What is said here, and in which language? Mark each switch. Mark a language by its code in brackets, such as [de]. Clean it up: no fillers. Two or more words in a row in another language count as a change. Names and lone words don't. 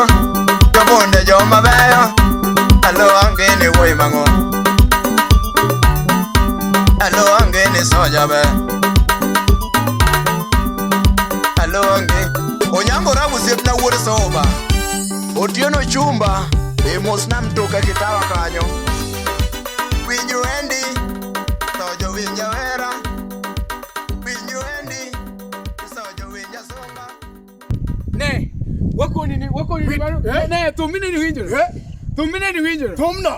[luo] Jobunde joma beyo. Alo angeni woy mango. Alo angeni soja be. Alo ange. Onyango rabu zipna Wuod soba. Otieno chumba. Emos na mtoka kitawa kanyo. Winjo endi. Soja winja wera. Winjo endi. Soja winja songa. Ne. Wako nini baro? Ne, tumine ni winjo. Tumine ni winjo. Tumno.